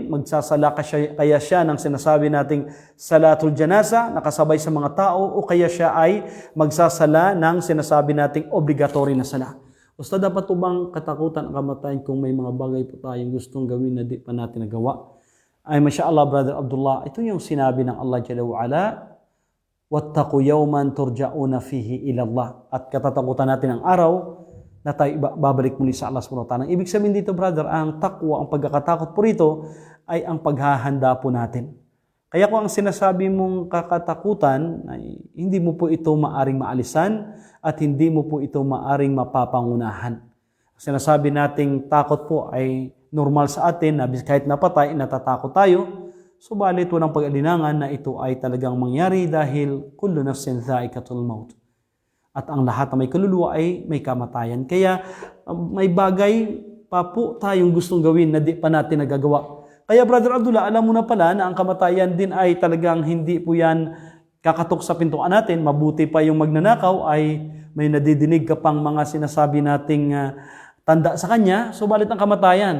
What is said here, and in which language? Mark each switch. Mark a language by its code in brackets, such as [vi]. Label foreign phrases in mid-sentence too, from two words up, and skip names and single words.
[tl] Magsasala kaya siya ng sinasabi nating [ar] salatul janasa, [tl] nakasabay sa mga tao, o kaya siya ay magsasala ng sinasabi nating obligatory na sala. Ustad, dapat po bang katakutan ang kamatayan kung may mga bagay po tayong gustong gawin na di pa natin nagawa? Ay, masya-Allah, Brother Abdullah, ito yung sinabi ng Allah [ar] Jalla wa'ala, wattaqu yawman turja'una fihi ilallah. [tl] At katatakutan natin ang araw na tayo babalik muli sa Allah [ar] subhanahu wa ta'ala. [tl] Ibig sabihin dito, brother, ang takwa, ang pagkakatakot po rito ay ang paghahanda po natin. Kaya kung ang sinasabi mong kakatakutan, ay hindi mo po ito maaring maalisan at hindi mo po ito maaring mapapangunahan. Sinasabi nating takot po ay normal sa atin na kahit napatay, natatakot tayo. Subalit walang pag-alinangan na ito ay talagang mangyari dahil [ar] kullu nafsin dha'iqatul maut. [tl] At ang lahat na may kaluluwa ay may kamatayan. Kaya may bagay pa po tayong gustong gawin na di pa natin nagagawa. Kaya Brother Abdullah, alam mo na pala na ang kamatayan din ay talagang hindi po yan kakatok sa pintuan natin. Mabuti pa yung magnanakaw ay may nadidinig ka pang mga sinasabi nating tanda sa kanya, subalit ang kamatayan.